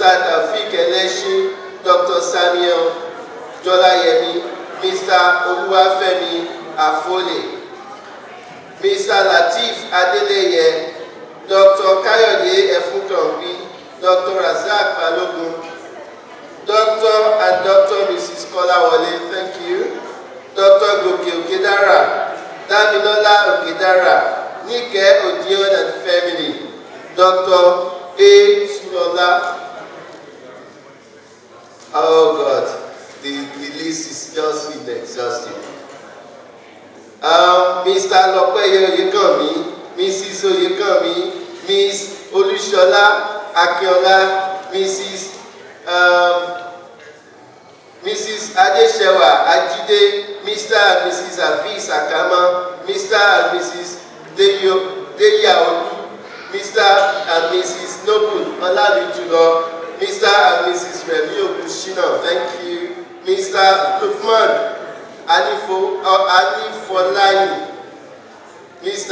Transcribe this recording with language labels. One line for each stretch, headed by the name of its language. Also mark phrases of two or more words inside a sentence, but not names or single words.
English: Tafik Eleshi, Dr. Samuel Jolayemi, Mr. Oluwafemi Afole, Mr. Latif Adeleye, Dr. Kayode Efunkanbi, Dr. Razak Balogun, Dr. and Dr. Mrs. Kolawole, thank you. Dr. Goke Okedara, Damilola Okedara, Nike Odion and family, Dr. A. Sulola. Oh God, the list is just inexhaustive. Mr. Lopeyo Oyekami, Mrs. Oyekami, Miss Olushola Akiola, Mrs. Adeshewa Ajide, Mr. and Mrs. Avis Akama, Mr. and Mrs. Mr. and Mrs. Noble Olalujulo, Mr. and Mrs. Remi Ogushina, thank you. Mr. Lukman Anifolani, Mr.